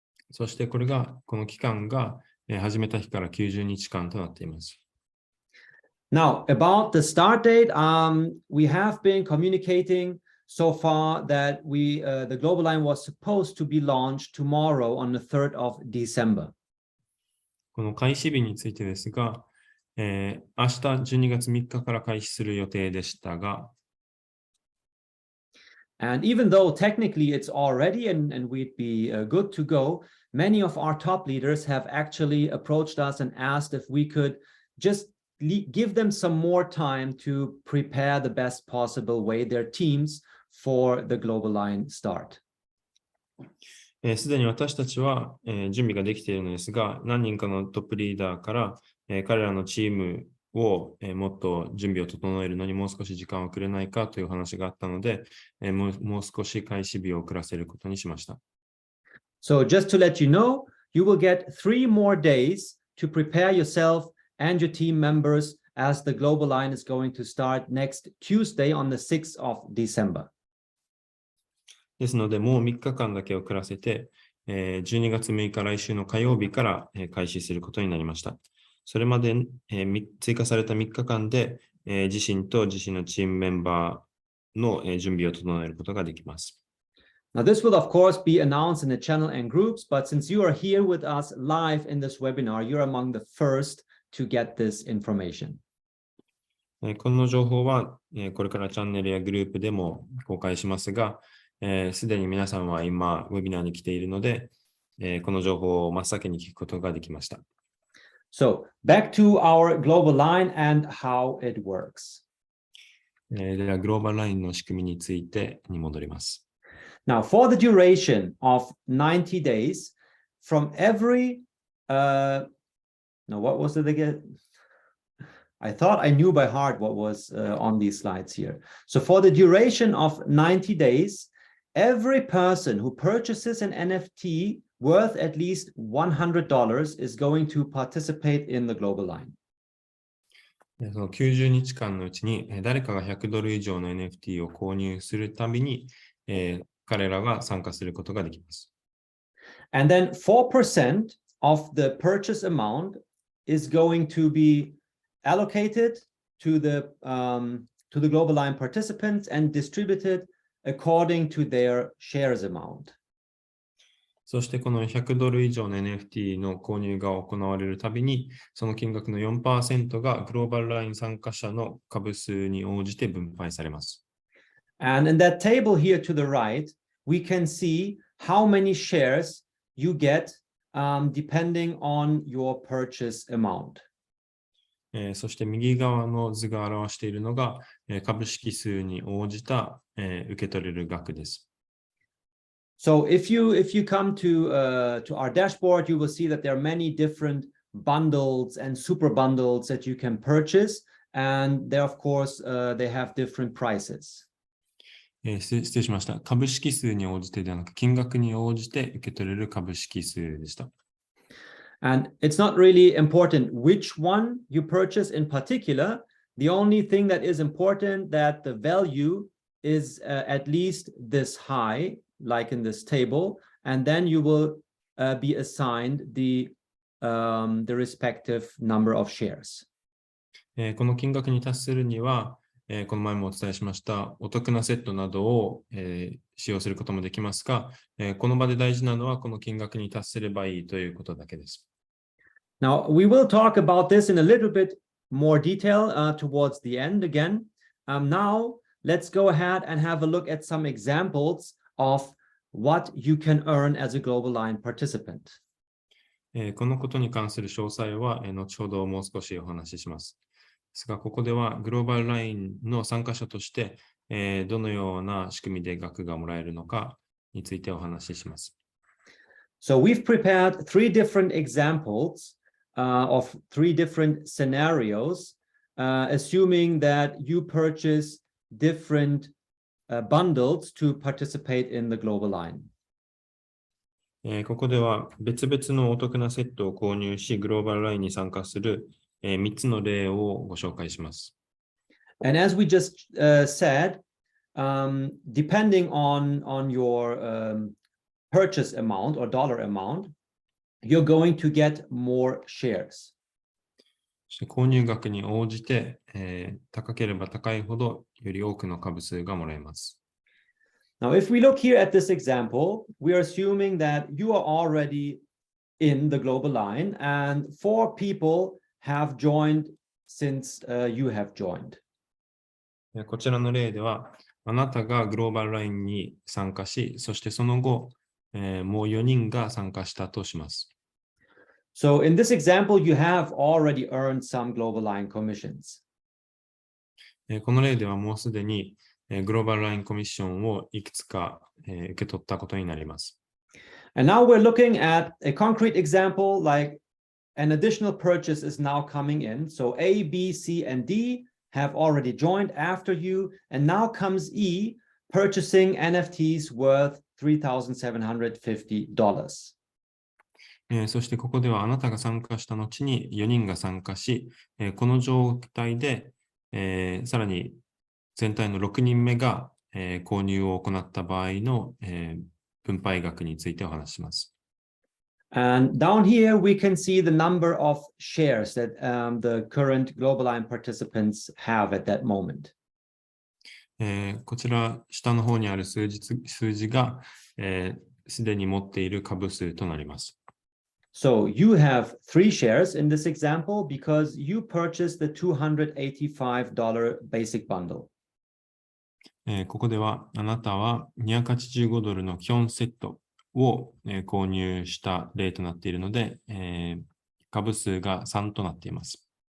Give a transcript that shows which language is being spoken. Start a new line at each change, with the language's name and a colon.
Japanese: そしてこの期間が始めた日から90日間となっています。
English: Now, about the start date, we have been communicating so far that the global line was supposed to be launched tomorrow on the 3rd of December.
Japanese: この開始日についてですが、明日12月3日から開始する予定でしたが、
English: And even though technically it's already and we'd be good to go, many of our top leaders have actually approached us and asked if we could just give them some more time to prepare the best possible way their teams for the global line start.
Japanese: すでに私たちは、準備ができているのですが、何人かのトップリーダーから、彼らのチームを、もっと準備を整えるのにもう少し時間をくれないかという話があったので、もう少し開始日を遅らせることにしました。
English: So just to let you know, you will get 3 more days to prepare yourself and your team members as the global line is going to start next Tuesday on the 6th of December.
Japanese: ですので、もう3日間だけ遅らせて、12月6日来週の火曜日から開始することになりました。それまで追加された3日間で、自身と自身のチームメンバーの準備を整えることができます。
English: Now, this will, of course, be announced in the channel and groups, but since you are here with us live in this webinar, you're among the first to get this information.
Japanese: この情報は、これからチャンネルやグループでも公開しますが、すでに皆さんは今、ウェビナーに来ているので、この情報を真っ先に聞くことができました。
English: So, back to our global line and how it works.
Japanese: では、グローバルラインの仕組みについてに戻ります。
English: Now, for the duration of 90 days, from every, no, what was it again? I thought I knew by heart what was on these slides here. So for the duration of 90 days, every person who purchases an NFT worth at least $100 is going to participate in the global line.
Japanese: その90日間のうちに誰かが$100以上の NFT を購入するたびに、彼らが参加することができます。
English: And then 4% of the purchase amount is going to be allocated to the global line participants and distributed according to their shares amount.
Japanese: そしてこの$100以上の NFT の購入が行われるたびに、その金額の 4% がグローバルライン参加者の株数に応じて分配されます。
English: And in that table here to the right, we can see how many shares you get depending on your purchase amount.
Japanese: そして右側の図が表しているのが株式数に応じた受け取れる額です。
English: So if you come to our dashboard, you will see that there are many different bundles and super bundles that you can purchase. And they, of course, they have different prices.
Japanese: 失礼しました。株式数に応じてではなく、金額に応じて受け取れる株式数でした。
English: And it's not really important which one you purchase in particular. The only thing that is important that the value is at least this high, like in this table, and then you will be assigned the respective number of shares.
Japanese: この金額に達するには、この前もお伝えしましたお得なセットなどを、使用することもできますが、この場で大事なのはこの金額に達すればいいということだけです。
English: Now, we will talk about this in a little bit more detail towards the end again. Now, let's go ahead and have a look at some examples of what you can earn as a Global Line participant.
Japanese: このことに関する詳細は、後ほどもう少しお話しします。ですが、ここではグローバルラインの参加者として、どのような仕組みで額がもらえるのかについてお話しします。
English: So we've prepared three different examples of three different scenarios, assuming that you purchase different bundles to participate in the Global Line.
Japanese: ここでは別々のお得なセットを購入し、グローバルラインに参加する3つの例をご紹介します。
English: And as we just said, depending on your purchase amount or dollar amount, you're going to get more shares.
Japanese: そして購入額に応じて、高ければ高いほどより多くの株数がもらえます。
English: Now, if we look here at this example, we are assuming that you are already in the Global Line and 4 people have joined since you have joined.
Japanese: こちらの例では、あなたがグローバルラインに参加し、そしてその後、もう4人が参加したとします。
English: So in this example, you have already earned some Global Line commissions.
Japanese: この例ではもうすでにグローバルラインコミッションをいくつか受け取ったことになります。
English: And now we're looking at a concrete example like an additional purchase is now coming in. So A, B, C, and D have already joined after you. And now comes E, purchasing NFTs worth $3,750.
Japanese: そしてここではあなたが参加した後に4人が参加し、この状態で、さらに全体の6人目が、購入を行った場合の、分配額についてお話しします。
English: And down here, we can see the number of shares that the current Global Line participants have at that moment.
Japanese: こちら下の方にある数字が、すでに持っている株数となります。
English: So you have 3 shares in this example because you purchased the $285 basic bundle.
Japanese: ここではあなたは$285の基本セットを、購入した例となっているので、株数が3となっています。